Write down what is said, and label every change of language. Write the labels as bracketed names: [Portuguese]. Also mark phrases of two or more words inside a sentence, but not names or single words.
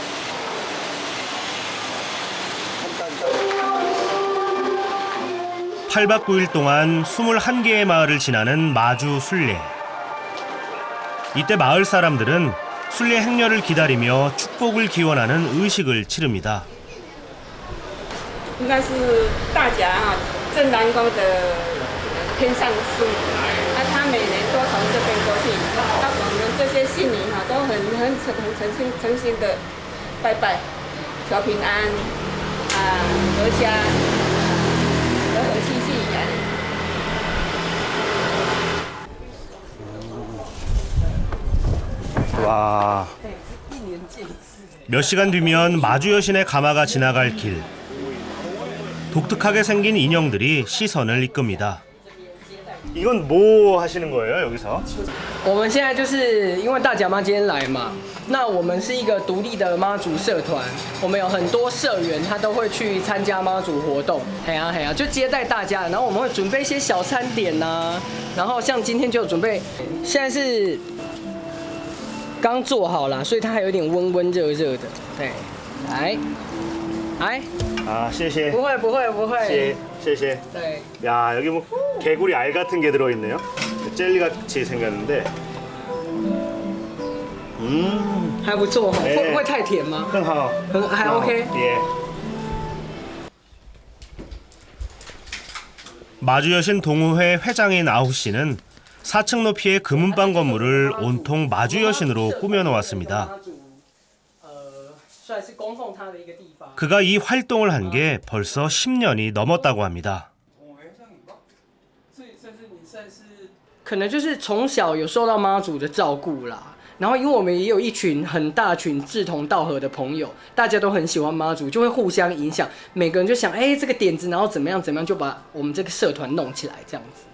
[Korean] (8박 9일) 동안 21개의 마을을 지나는 마주 순례. 이때 마을 사람들은 순례 행렬을 기다리며 축복을 기원하는 의식을 치릅니다. [Chinese] 应该是大甲正南宫的天上父母，他每年都从这边过去，我们这些信民都很诚心的拜拜，求平安阖家。 [Korean] 와. 몇 시간 뒤면 마주 여신의 가마가 지나갈 길. 독특하게 생긴 인형들이 시선을 이끕니다. 이건 뭐 하시는 거예요, 여기서? [Chinese] 我们现在就是因为大甲妈今天来嘛，那我们是一个独立的妈祖社团，我们有很多社员他都会去参加妈祖活动，就接待大家，然后我们会准备一些小餐点呐、然后像今天就准备，现在是刚做好啦，所以它还有点温温热热的，对，来，谢谢. 不会，谢谢. [Korean] 네. 야, 여기 뭐 개구리 알 같은 게 들어있네요. 젤리 같이 생겼는데. [Chinese] 还不错，会不会太甜吗？很好，还 OK。 [Korean] 예. 마주 여신 동호회 회장인 아우 씨는 4층 높이의 금은방 건물을 온통 마주 여신으로 꾸며놓았습니다. 그가 이 활동을 한 게 벌써 10년이 넘었다고 합니다. [Chinese] 可能就是从小有受到妈祖的照顾啦。然后因为我们也有一群很大群志同道合的朋友，大家都很喜欢妈祖，就会互相影响，每个人就想，这个点子，然后怎么样，就把我们这个社团弄起来，这样子。